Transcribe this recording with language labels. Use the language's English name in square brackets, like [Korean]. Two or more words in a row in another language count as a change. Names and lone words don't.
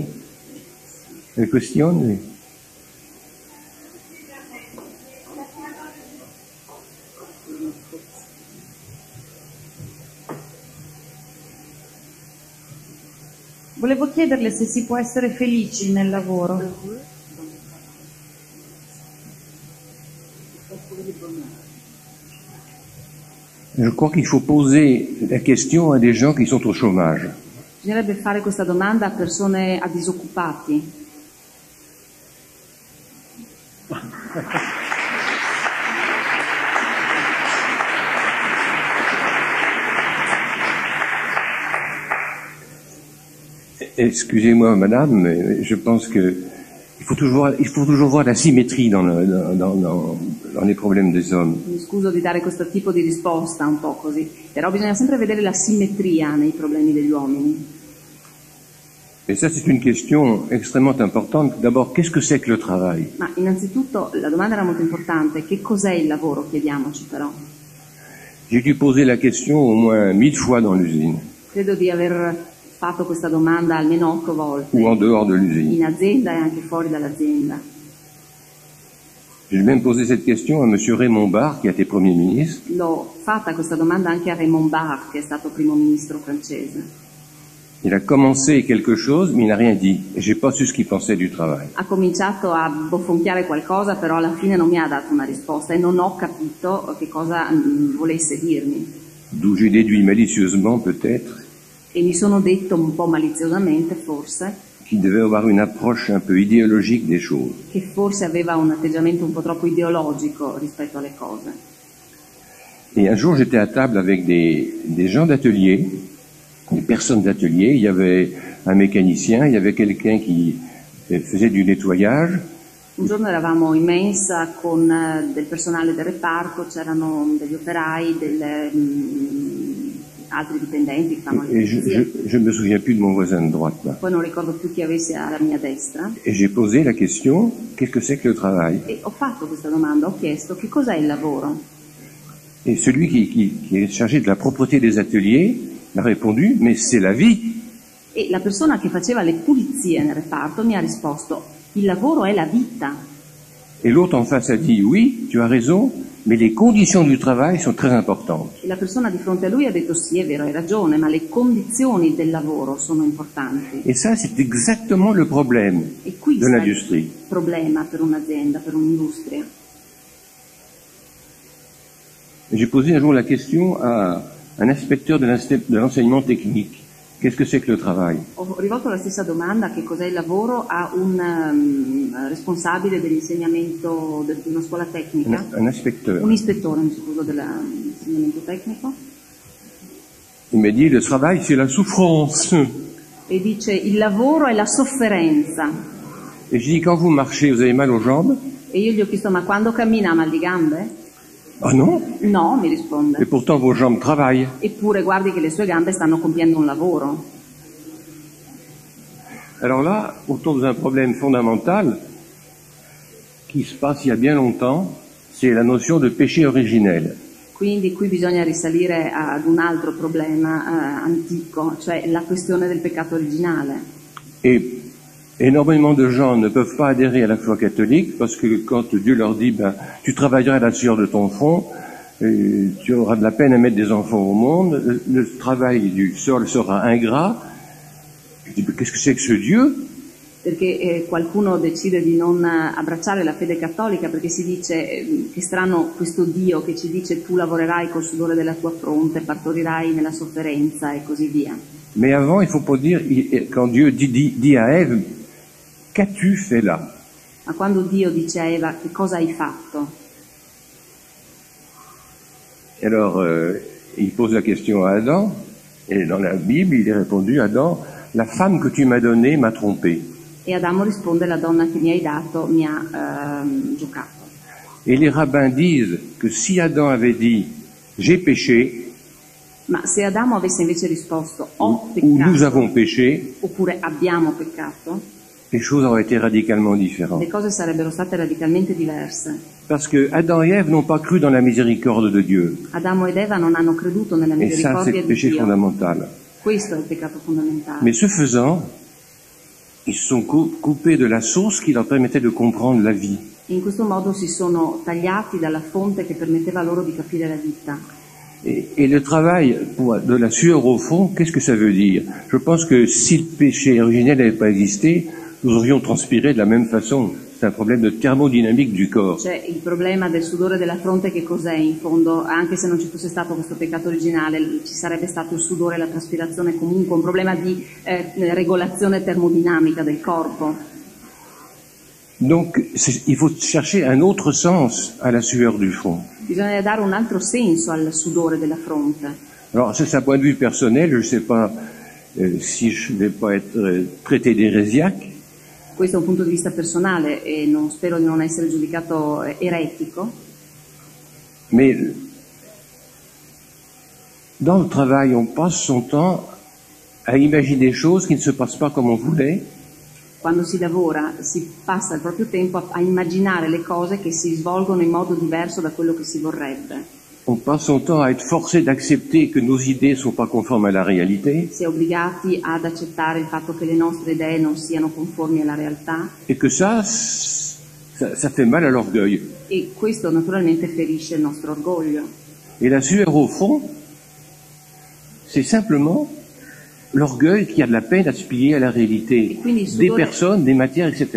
[Italian] Le questioni? Volevo chiederle se si può essere felici nel lavoro. [French] Je crois qu'il faut poser la question à des gens qui sont au chômage. [Italian] Bisognerebbe fare questa domanda a persone, a disoccupati. [French] Excusez-moi, madame, mais je pense que il faut toujours voir la symétrie dans les problèmes des hommes. [Italian] Mi scuso di dare questo tipo di risposta un po' così, però bisogna sempre vedere la simmetria nei problemi degli uomini. [French] Et ça, c'est une question extrêmement importante. D'abord, qu'est-ce que c'est que le travail? [Italian] Ma innanzitutto la domanda era molto importante: che cos'è il lavoro? Chiediamoci però. [French] J'ai dû poser la question au moins 1000 fois dans l'usine. [Italian] Credo di aver fatto questa domanda almeno 8 volte, [French] ou en dehors de l'usine. [Italian] in azienda e anche fuori dall'azienda. [French] J'ai même posé cette question à M. Raymond Barre, qui a été Premier ministre. [Italian] L'ho fatta questa domanda anche a Raymond Barre, che è stato primo ministro francese. [French] Il a commencé quelque chose, mais il n'a rien dit. Et j'ai pas su ce qu'il pensait du travail. [Italian] Ha cominciato a bofonchiare qualcosa, però alla fine non mi ha dato una risposta e non ho capito che cosa volesse dirmi. [French] D'où j'ai déduit malicieusement, peut-être, [Italian] E mi sono detto un po' maliziosamente, forse, [French] qu'il devait avoir une approche un peu idéologique des choses. [Italian] che forse aveva un atteggiamento un po' troppo ideologico rispetto alle cose. [French] Et un jour, j'étais à table avec des gens d'atelier, des personnes d'atelier. Il y avait un mécanicien, il y avait quelqu'un qui faisait du nettoyage. [Italian] Un giorno eravamo in mensa con del personale del reparto, c'erano degli operai, altri dipendenti che fanno le [French] Et [Italian] pulizie. [French] je me souviens plus de mon voisin de droite, là. [Italian] Poi non ricordo più chi avesse alla mia destra. [French] Et j'ai posé la question, qu'est-ce que c'est que le travail? [Italian] E ho fatto questa domanda, ho chiesto che cos'è il lavoro? [French] Et celui qui est chargé de la propreté des ateliers m'a répondu, mais c'est la vie. [Italian] E la persona che faceva le pulizie nel reparto mi ha risposto, il lavoro è la vita. [French] Et l'autre en face a dit, oui, tu as raison, mais les conditions du travail sont très importantes. [Italian] E la persona di fronte a lui ha detto sì, è vero, hai ragione, ma le condizioni del lavoro sono importanti. [French] Et ça, c'est exactement le problème [Italian] E qui [French] de [Italian] sta [French] l'industrie. [Italian] il problema per un'azienda, per un'industria. [French] J'ai posé un jour la question à un inspecteur de l'enseignement technique. Qu'est-ce que c'est que le travail? [Italian] Ho rivolto la stessa domanda, che cos'è il lavoro, a un responsabile dell'insegnamento di una scuola tecnica, [French] Un inspecteur. [Italian] un ispettore, mi scuso, dell'insegnamento tecnico, [French] Il m'a dit, le travail, c'est la souffrance. [Italian] e dice il lavoro è la sofferenza. [French] Et je dis, quand vous marchez, vous avez mal aux jambes? [Italian] E io gli ho chiesto, ma quando cammina ha mal di gambe? [French] Ah non? [Italian] No, mi risponde. [French] Et pourtant, vos jambes travaillent. [Italian] Eppure guardi che le sue gambe stanno compiendo un lavoro. [French] Alors là, on tombe dans un problème fondamental qui se passe il y a bien longtemps, c'est la notion de péché originel. [Italian] Quindi qui bisogna risalire ad un altro problema antico, cioè la questione del peccato originale. [French] Et énormément de gens ne peuvent pas adhérer à la foi catholique parce que quand Dieu leur dit, ben, tu travailleras à la sueur de ton front, tu auras de la peine à mettre des enfants au monde, le travail du sol sera ingrat. Je dis, qu'est-ce que c'est que ce Dieu? [Italian] Perché qualcuno decide di non abbracciare la fede cattolica perché si dice che strano questo Dio che ci dice tu lavorerai col sudore della tua fronte, partorirai nella sofferenza e così via. [French] Mais avant, il faut pas dire, quand Dieu dit à Ève, qu'as-tu fait là? [Italian] Ma quando Dio dice a Eva che cosa hai fatto? [French] Et alors, il pose la question à Adam, et dans la Bible, il est répondu, Adam, la femme que tu m'as donnée m'a trompé. [Italian] E Adamo risponde, la donna che mi hai dato mi ha giocato. [French] Et les rabbins disent que si Adam avait dit, j'ai péché, [Italian] Ma se Adamo avesse invece risposto ho [French] ou nous [Italian] peccato, [French] avons péché, [Italian] oppure abbiamo peccato, [French] les choses auraient été radicalement différentes. [Italian] le cose sarebbero state radicalmente diverse. [French] Parce que Adam et Ève n'ont pas cru dans la miséricorde de Dieu. [Italian] Adamo ed Eva non hanno creduto nella [French] Et ça, c'est [Italian] misericordia [French] le [Italian] di [French] péché [Italian] Dio. [French] fondamental. [Italian] Questo è il peccato fondamentale. [French] Mais ce faisant, ils se sont coupés de la source qui leur permettait de comprendre la vie. [Italian] In questo modo si sono tagliati dalla fonte che permetteva loro di capire la vita. [French] Et le travail de la sueur au fond, qu'est-ce que ça veut dire? Je pense que si le péché originel n'avait pas existé, nous aurions transpiré de la même façon. C'est un problème de thermodynamique du corps. [Italian] C'è il problema del sudore della fronte, che cos'è in fondo? Anche se non ci fosse stato questo peccato originale, ci sarebbe stato il sudore e la traspirazione, comunque un problema di regolazione termodinamica del corpo. [French] Donc, il faut chercher un autre sens à la sueur du front. [Italian] Bisogna dare un altro senso al sudore della fronte. [French] Alors, ça, c'est un point de vue personnel. Je ne sais pas si je ne vais pas être traité d'hérésiaque. [Italian] Questo è un punto di vista personale e non spero di non essere giudicato eretico. [French] Mais dans le travail, on passe son temps à imaginer des choses qui ne se passent pas comme on voulait. [Italian] Quando si lavora si passa il proprio tempo a immaginare le cose che si svolgono in modo diverso da quello che si vorrebbe. [French] on passe son temps à être forcé d'accepter que nos idées ne sont pas conformes à la réalité [Italian] Si è obbligati ad accettare il fatto che le nostre idee non siano conformi alla realtà, [French] et que ça fait mal à l'orgueil. [Italian] e questo naturalmente ferisce il nostro orgoglio. [French] Et la sueur au fond, c'est simplement l'orgueil qui a de la peine à se plier à la réalité [Italian] E quindi il [French] des [Italian] sudore, [French] personnes, des matières, etc.